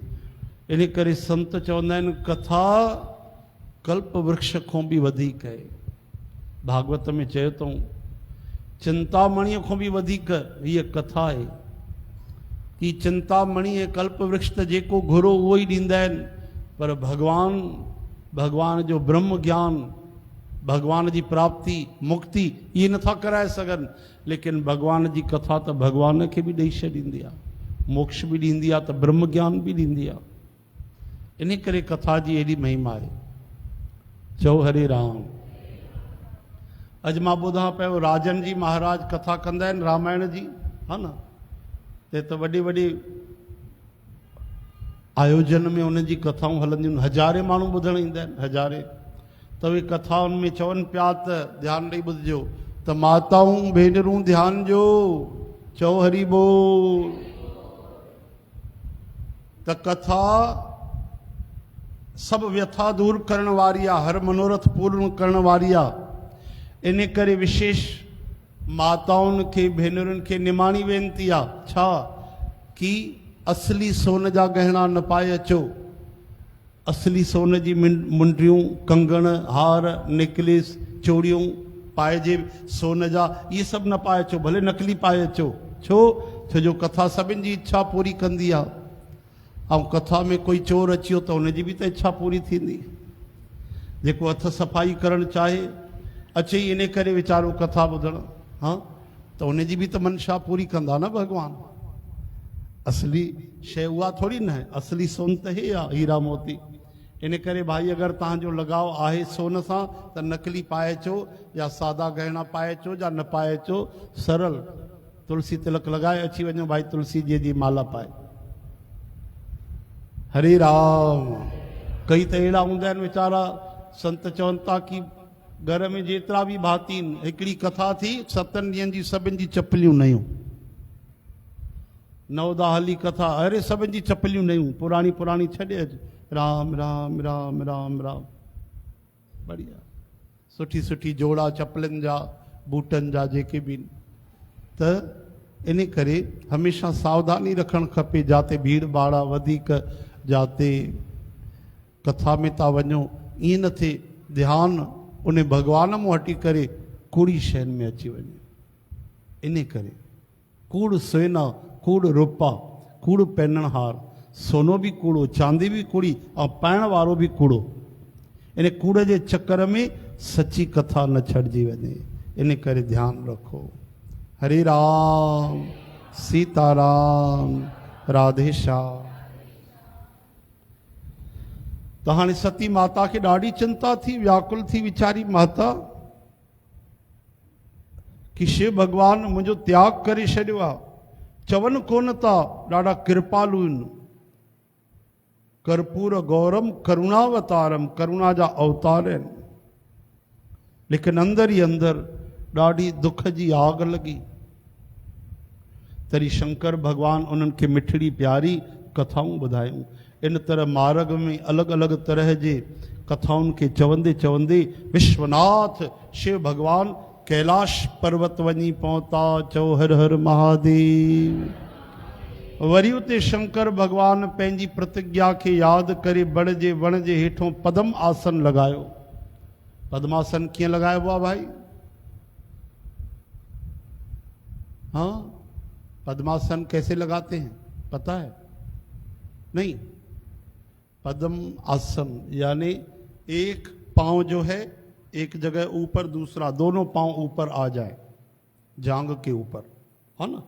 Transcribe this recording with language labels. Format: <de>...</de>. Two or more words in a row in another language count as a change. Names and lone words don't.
<sd>इन करे संत चवंदा आहिनि कथा कल्प वृक्ष खां बि वधीक आहे। भागवत में चयो अथऊं चिंतामणीअ खां बि वधीक हीअ कथा आहे। कि चिंतामणी ऐं कल्प वृक्ष त जेको घुरो उहो ई ॾींदा आहिनि, पर भगवान जो ब्रह्म ज्ञान, भगवान जी प्राप्ति, मुक्ति इहे नथा कराए सघनि। लेकिन भगवान जी कथा त भगवान खे बि ॾेई छॾींदी आहे, मोक्ष बि ॾींदी आहे, त ब्रह्म ज्ञान बि ॾींदी आहे। इन करे कथा जी एॾी महिमा आहे। चओ हरे राम। अॼु मां ॿुधां पियो राजन जी महाराज कथा कंदा आहिनि रामायण जी, हा न, त वॾे वॾे आयोजन में उन्हनि जी कथाऊं हलंदियूं आहिनि, हज़ारे माण्हू ॿुधण ईंदा आहिनि, हज़ारे। त उहे कथाउनि में चवनि पिया त ध्यानु ॾेई ॿुधिजो त माताऊं भेनरूं ध्यानु ॾियो, चओ हरि बोल। त कथा सभु व्यथा दूर करण वारी आहे, हर मनोरथ पूर्ण करण वारी आहे। इन करे विशेष माताउनि खे, भेनरुनि खे निमाणी वेनती आहे छा, कि असली सोन जा गहना न पाए अचो, असली सोन जी मुंडियूं, कंगण, हार, नेकलेस, चूड़ियूं पाइजे सोन जा, इहे सभु न पाए अचो, भले नकली पाए अचो। छो जो कथा सभिनि जी इच्छा पूरी कंदी आहे। ऐं कथा में कोई चोर अची वियो त हुनजी बि त इच्छा पूरी थींदी। जेको हथ सफ़ाई करणु चाहे अचे इन करे वीचारो कथा ॿुधणु, हा, त हुनजी बि त मनशा पूरी कंदा न भगवान। असली शइ उहा थोरी न आहे, असली सोन त हे आहे, हीरा मोती। इन करे भाई अगरि तव्हांजो लगाव आहे सोन सां त नकली पाए अचो, या सादा गहना पाए अचो, या न पाए अचो, सरल तुलसी तिलक लॻाए अची वञो, भाई तुलसी जी माला पाए। हरे राम। कई त अहिड़ा हूंदा आहिनि वीचारा, संत चवनि था कि घर में जेतिरा बि भाती आहिनि, हिकिड़ी कथा थी 7 ॾींहंनि जी, सभिनि जी चपलियूं नयूं, नवदा हली कथा, अरे सभिनि जी चपलियूं नयूं, पुराणी छॾे अच, राम राम राम राम राम, बढ़िया, सुठी जोड़ा चपलनि जा, बूटनि जा, जेके बि। त इन करे हमेशा सावधानी रखणु खपे, जाते भीड़ भाड़ आहे वधीक, जाते कथा में था वञो, ईअं न थिए ध्यानु उन भगवान मां हटी करे कूड़ी शयुनि में अची वञे। इन करे</sd> <pa>ਕੂੜ ਸੋਨਾ, ਕੂੜ ਰੂਪਾ, ਕੂੜ ਪਹਿਨਣਹਾਰ,</pa> <sd>सोनो बि कूड़ो, चांदी बि कूड़ी, ऐं पाइण वारो बि कूड़ो। इन कूड़ जे चक्कर में सची कथा न छॾिजी वञे। इन करे ध्यानु रखो। हरे राम, सीताराम, राधे श्याम। त हाणे सती माता खे ॾाढी चिंता थी, व्याकुल थी वीचारी माता, कि शिव भगवान मुंहिंजो त्याग करे छॾियो आहे। चवनि कोन था ॾाढा कृपालु आहिनि,</sd> <sa>कर्पूर गौरम करुणावतारम,</sa> <sd>करुणा जा अवतार आहिनि, लेकिन अंदर ई अंदर ॾाढी दुख जी आग लॻी। तरी शंकर भगवान उन्हनि खे मिठड़ी प्यारी कथाऊं ॿुधायूं। इन तरह मार्ग में अलॻि अलॻि तरह जे कथाउनि खे चवंदे चवंदे विश्वनाथ शिव भगवान कैलाश पर्वत वञी पहुता। चओ हर हर महादेव। वरी उते शंकर भगवान पंहिंजी प्रतिज्ञा खे यादि करे बड़ जे वण जे हेठों पद्म आसन लगायो। पद्मासन कीअं लगाइबो आहे भाई?</sd> <hi>हाँ, पद्मासन कैसे लगाते हैं पता है? नहीं। पद्म आसन यानी एक पांव जो है एक जगह ऊपर, दूसरा दोनों पांव ऊपर आ जाए जांग के ऊपर, है ना?</hi>